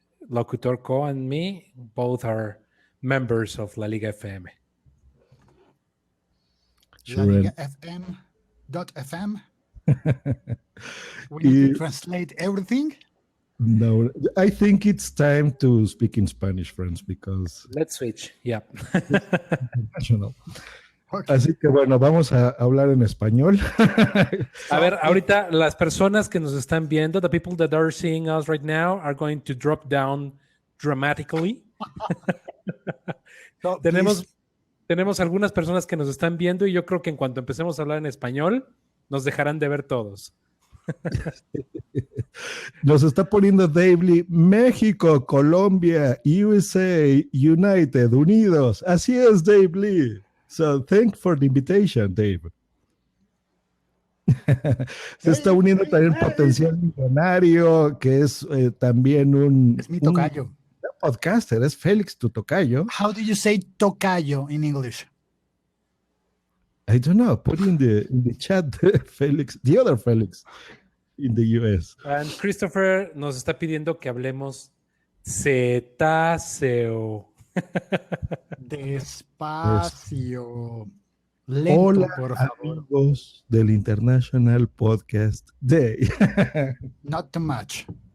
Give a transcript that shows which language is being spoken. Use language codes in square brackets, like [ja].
[en] Locutor Co and me both are members of La Liga FM. La Liga FM.fm. We need to translate everything. No, I think it's time to speak in Spanish, friends, because let's switch. Yeah. International. Okay. [es] Así que bueno, vamos a hablar en español. A ver, ahorita las personas que nos están viendo, [en] the people that are seeing us right now are going to drop down dramatically. [es] So, tenemos algunas personas que nos están viendo y yo creo que en cuanto empecemos a hablar en español, nos dejarán de ver todos. Nos está poniendo Dave México, Colombia, USA, United, Unidos. Así es, Dave Lee. [en] So, thanks for the invitation, Dave. [es] Se está uniendo también Potencial Millonario, que es también es mi tocayo. Un podcaster, es Félix, tu tocayo. [en] How do you say tocayo in English? I don't know. Put in the chat, Félix, the other Félix in the US. [es] And Christopher nos está pidiendo que hablemos cetáceo. Despacio. Lento, hola, por favor. Amigos del International Podcast Day. [en] Not too much.